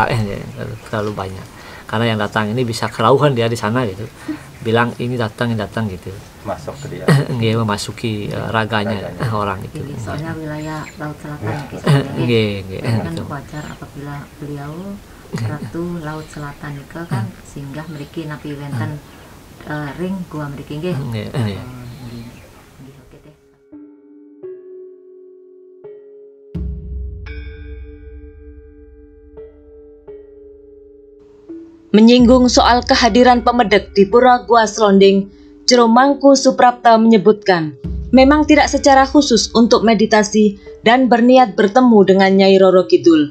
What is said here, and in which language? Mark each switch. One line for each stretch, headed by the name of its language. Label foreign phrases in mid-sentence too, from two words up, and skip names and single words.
Indonesian: Terlalu banyak karena yang datang ini bisa kerauhan dia di sana gitu, bilang ini datang gitu, masuk ke dia. Nggih, memasuki raganya orang itu. Ini soalnya wilayah Laut Selatan Nggih, kan wajar apabila beliau Ratu Laut Selatan itu kan singgah
Balinese: mriki napi wenten ring gua mriki nggih.
Indonesian: Nggih. Oke teh. Menyinggung soal kehadiran pemedek di Pura Gua Slonding, Jero Mangku Suprapta menyebutkan, memang tidak secara khusus untuk meditasi dan berniat bertemu dengan Nyai Roro Kidul.